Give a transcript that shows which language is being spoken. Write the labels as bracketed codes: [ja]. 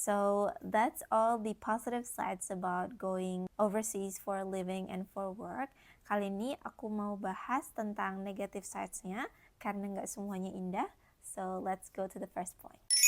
[en] So that's all the positive sides about going overseas for a living and for work. [id] Kali ini aku mau bahas tentang negative sides-nya karena nggak semuanya indah. [en] So let's go to the first point.